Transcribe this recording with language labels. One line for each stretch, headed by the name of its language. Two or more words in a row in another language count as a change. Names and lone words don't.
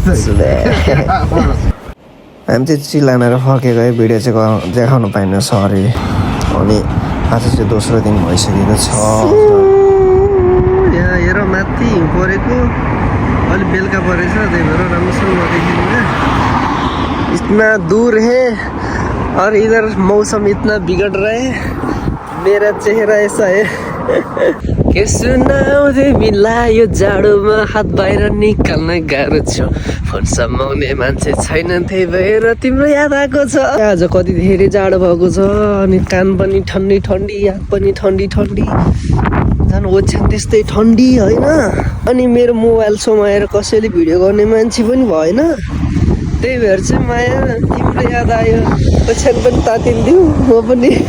Nepali: हामी चाहिँ चिल हानेर फर्केको है, भिडियो चाहिँ देखाउनु पाइनँ, सरी। अनि आज चाहिँ दोस्रो दिन भइसकेको छ। यहाँ हेर माथि हिउँ परेको, अलिक बेलुका परेछ, त्यही भएर राम्रोसँग नदेखिनु क्या।
Hindi: इतना दूर है और इधर मौसम इतना बिगड़ रहा है, मेरा चेहरा ऐसा है।
Nepali: के सुनाउँदै मिला, यो जाडोमा हात बाहिर निकाल्न गाह्रो छ, फोन समाउने मान्छे छैन, त्यही भएर तिम्रो याद आएको छ। आज कति धेरै जाडो भएको छ, अनि कान पनि ठन्डी ठन्डी, याद पनि ठन्डी ठन्डी, झन् ओछ्यान त्यस्तै ठन्डी होइन। अनि मेरो मोबाइल समाएर कसैले भिडियो गर्ने मान्छे पनि भएन, त्यही भएर चाहिँ माया तिम्रो याद आयो, ओछ्यान पनि तातिन्थ्यो म पनि।